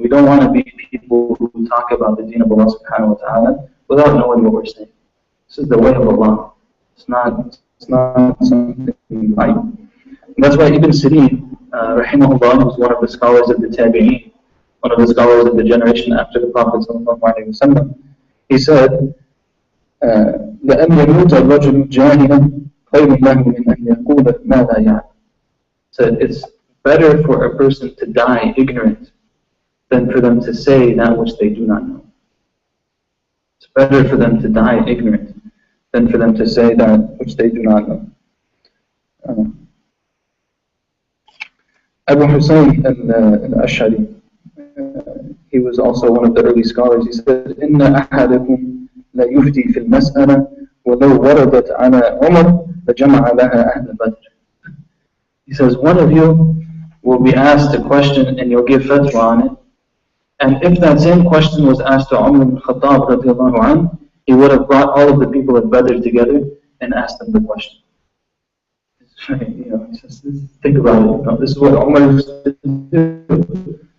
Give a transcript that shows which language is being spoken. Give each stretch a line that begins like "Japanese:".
English: We don't want to be people who talk about the deen of Allah subhanahu wa ta'ala without knowing what we're saying. This is the way of Allah. It's not something like. And that's why Ibn Sirin, rahimahullah, was one of the scholars of the Tabi'een, one of the scholars of the generation after the Prophet sallallahu alaihi wasallam. He said,
Arabic: لأن يموت الرجل جاهلا خير له من أن يقول ما لا يعلم.
English: Said it's better for a person to die ignorant than for them to say that which they do not know. It's better for them to die ignorant than for them to say that which they do not know. Abu Hussein al-Ash'ari, he was also one of the early scholars. He said,
Arabic: إن أحدكم لا يفتي في المسألة ولو وردت على عمر لجمع لها أهل بدر.
English: He says, one of you will be asked a question and you'll give fatwa on it. And if that same question was asked to Umar ibn Khattab radiallahu anhu, he would have brought all of the people at Badr together and asked them the question. He says, think about it. This is what Umar used to do.